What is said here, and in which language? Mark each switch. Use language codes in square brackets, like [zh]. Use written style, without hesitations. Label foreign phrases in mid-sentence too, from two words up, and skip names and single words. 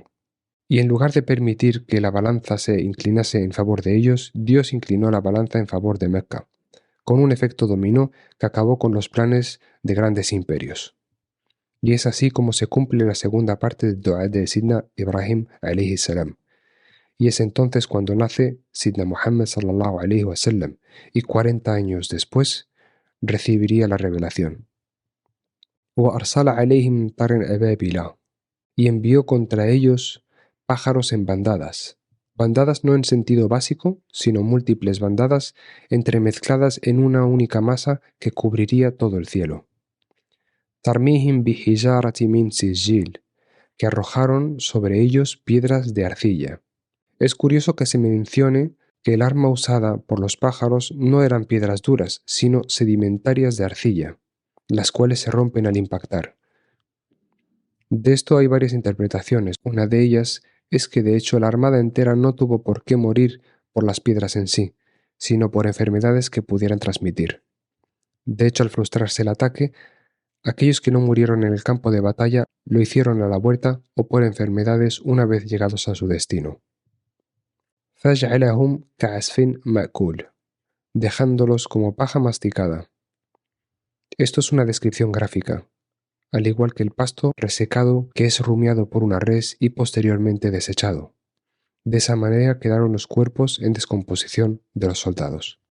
[es] Y en lugar de permitir que la balanza se inclinase en favor de ellos, Dios inclinó la balanza en favor de Mecca, con un efecto dominó que acabó con los planes de grandes imperios. Y es así como se cumple la segunda parte del dua de Sidna Ibrahim [ar] عليه السلام. [es] y es entonces cuando nace Sidna Muhammad [ar] صلى الله عليه وسلم, [es] y 40 años después recibiría la revelación. [ar] وَأَرْسَلَ عَلَيْهِمْ طَيْرًا أَبَابِيلَ, [es] y envió contra ellos pájaros en bandadas. Bandadas no en sentido básico, sino múltiples bandadas entremezcladas en una única masa que cubriría todo el cielo. [ar] تَرْمِيهِمْ بِحِجَارَةٍ مِّن سِجِّيلٍ, [es] que arrojaron sobre ellos piedras de arcilla. Es curioso que se mencione que el arma usada por los pájaros no eran piedras duras, sino sedimentarias de arcilla, las cuales se rompen al impactar. De esto hay varias interpretaciones. Una de ellas es que de hecho la armada entera no tuvo por qué morir por las piedras en sí, sino por enfermedades que pudieran transmitir. De hecho, al frustrarse el ataque, aquellos que no murieron en el campo de batalla lo hicieron a la vuelta o por enfermedades una vez llegados a su destino. [ar] فَجْعَلَهُمْ كَعَصْفٍ مَأْكُولٍ, [es] dejándolos como paja masticada. Esto es una descripción gráfica, al igual que el pasto resecado que es rumiado por una res y posteriormente desechado. De esa manera quedaron los cuerpos en descomposición de los soldados.